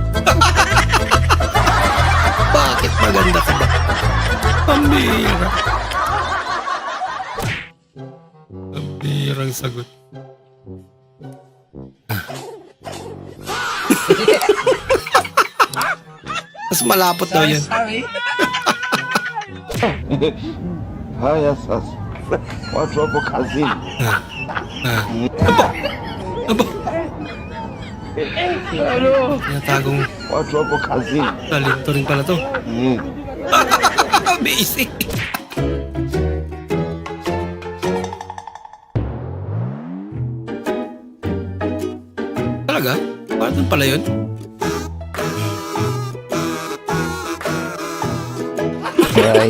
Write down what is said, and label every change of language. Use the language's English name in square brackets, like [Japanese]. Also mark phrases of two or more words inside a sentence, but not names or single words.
[Filipino] Bakit maganda ka ba? Pambira. Pambirang sagot. Mas malapot daw yan. [Swahili] Haya sasa. Watu wapo kazini. [Filipino] Aba. Tinatagong [Swahili] Watu wapo kazini. [Filipino] talento rin pala to. Basic. Talaga? Parang pala yun? Ay,